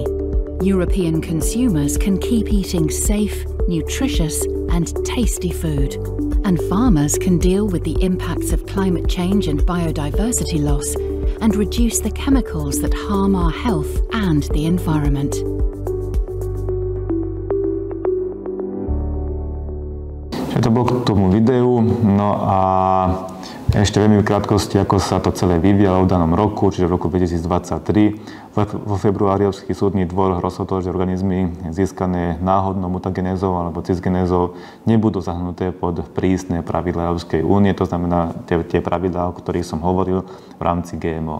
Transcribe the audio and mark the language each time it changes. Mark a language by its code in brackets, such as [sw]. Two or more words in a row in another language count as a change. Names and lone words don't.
[en] European consumers can keep eating safe, nutritious and tasty food. And farmers can deal with the impacts of climate change and biodiversity loss and reduce the chemicals that harm our health and the environment. [sk] To bolo k tomu videu, no a ešte veľmi v krátkosti, ako sa to celé vyvíjalo v danom roku, čiže v roku 2023. Vo februári Európsky súdny dvor rozhodol, že organizmy získané náhodnou mutagenézou alebo cisgenézou nebudú zahrnuté pod prísne pravidlá Európskej únie, to znamená tie pravidlá, o ktorých som hovoril v rámci GMO.